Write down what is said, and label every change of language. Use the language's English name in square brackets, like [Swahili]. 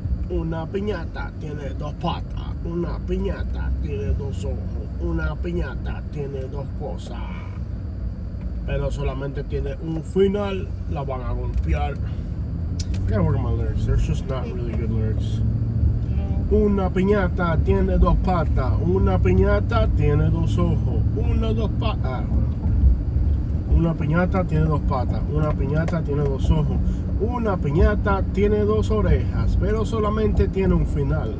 [Spanish] Una piñata tiene dos patas. Una piñata tiene dos ojos. Una piñata tiene dos cosas. Pero solamente tiene un final. La van a golpear. [English] I gotta work on my lyrics. There's just not really good lyrics. [Spanish] Una piñata tiene dos patas. Una piñata tiene dos ojos. Dos patas. Una piñata tiene dos patas. Una piñata tiene dos ojos. Una piñata tiene dos orejas. Pero solamente tiene un final.